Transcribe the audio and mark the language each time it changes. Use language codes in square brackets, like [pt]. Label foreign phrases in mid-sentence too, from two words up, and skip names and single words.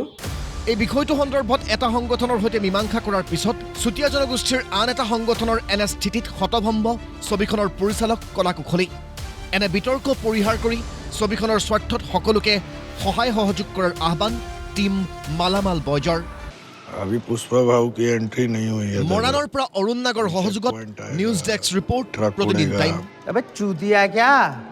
[as] এই বিষয়টো সন্দৰ্ভত এটা সংগঠনৰ সৈতে মীমাংসা কৰাৰ পিছত চুতীয়া জনগোষ্ঠীৰ আন এটা সংগঠনৰ এনে স্থিতিত হতভম্ব ছবিখনৰ পৰিচালক কলা কুশলী এনে বিতৰ্ক পৰিহাৰ কৰি ছবিখনৰ স্বাৰ্থত সকলোকে সহায় সহযোগ কৰাৰ আহ্বান টিম মালামাল বয়জৰ [hi] अभी पुष्पा भाऊ की एंट्री नहीं हुई है [as] মৰাণৰ পৰা অৰুণ নাগৰ সহযোগত [en] news desk report [as] প্ৰতিদিন টাইম [hi] अबे चूतिया क्या